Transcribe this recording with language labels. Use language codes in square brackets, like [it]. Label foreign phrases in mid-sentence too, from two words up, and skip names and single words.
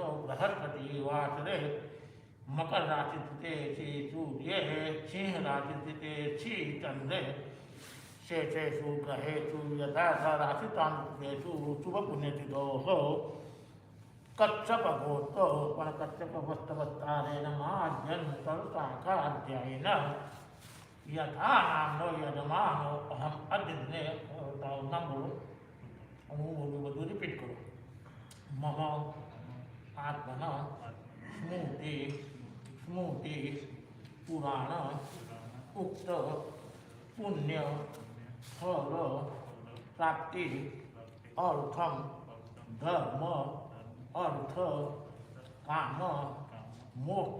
[sa] बृहस्पतिवासरे मकर राशि तिथे श्री सूर्य सिंह राशि तिथे श्री चंद्र शेषेषु ग्रहेषु यथा राशितांतेषु शुभ पुण्यतिथोः कच्छपगोत्रो कच्छपवस्तवत्तारेण माद्यन्तरशाखाध्यायेन यथा नाम्नो यजमानो अहम् अद्य दिने [gu] બધું રિપીટ કરો [sa] મમ આત્મન स्मृति स्मृति पुराण उक्त पुण्य फल प्राप्ति अर्थम धर्म अर्थ काम मोक्ष